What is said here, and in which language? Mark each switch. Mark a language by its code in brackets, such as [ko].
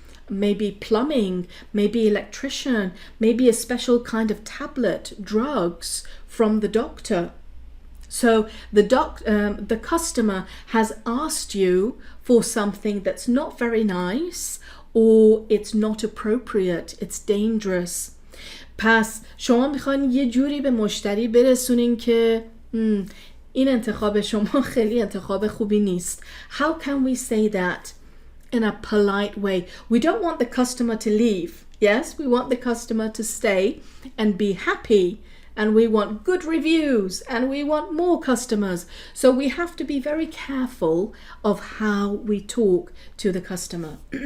[en] Maybe plumbing, maybe electrician, maybe a special kind of tablet, drugs from the doctor. So the customer has asked you for something that's not very nice, or it's not appropriate, it's dangerous. [fa] پس شما میخواین یه جوری به مشتری برسونین که این انتخاب شما خیلی انتخاب خوبی نیست. [en] How can we say that in a polite way? We don't want the customer to leave. Yes, we want the customer to stay and be happy. And we want good reviews, and we want more customers. So we have to be very careful of how we talk to the customer.